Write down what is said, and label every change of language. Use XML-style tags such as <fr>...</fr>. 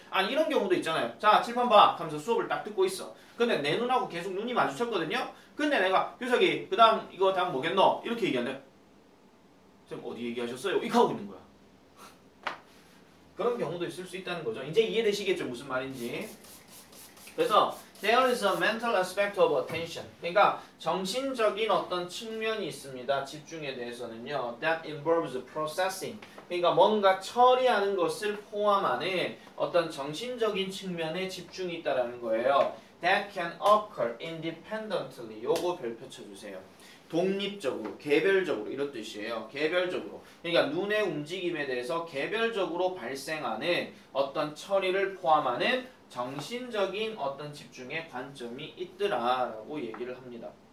<ko>아니 이런 경우도 있잖아요. 자, 칠판 봐 하면서 수업을 딱 듣고 있어. 근데 내 눈하고 계속 눈이 마주쳤거든요. 근데 내가 규석이 그 다음 이거 다음 뭐겠노? 이렇게 얘기하는데 쌤 어디 얘기하셨어요? 이렇게 하고 있는 거야. 그런 경우도 있을 수 있다는 거죠. 이제 이해되시겠죠? 무슨 말인지. 그래서</ko> <en>there is a mental aspect of attention.</en> <ko>그러니까 정신적인 어떤 측면이 있습니다. 집중에 대해서는요.</ko> <en>That involves processing.</en> <ko>그러니까 뭔가 처리하는 것을 포함하는 어떤 정신적인 측면에 집중이 있다라는 거예요.</ko> <en>That can occur independently.</en> <ko>요거 별표 쳐주세요. 독립적으로, 개별적으로 이런 뜻이에요. 개별적으로. 그러니까 눈의 움직임에 대해서 개별적으로 발생하는 어떤 처리를 포함하는 정신적인 어떤 집중의 관점이 있더라라고 얘기를 합니다.</ko>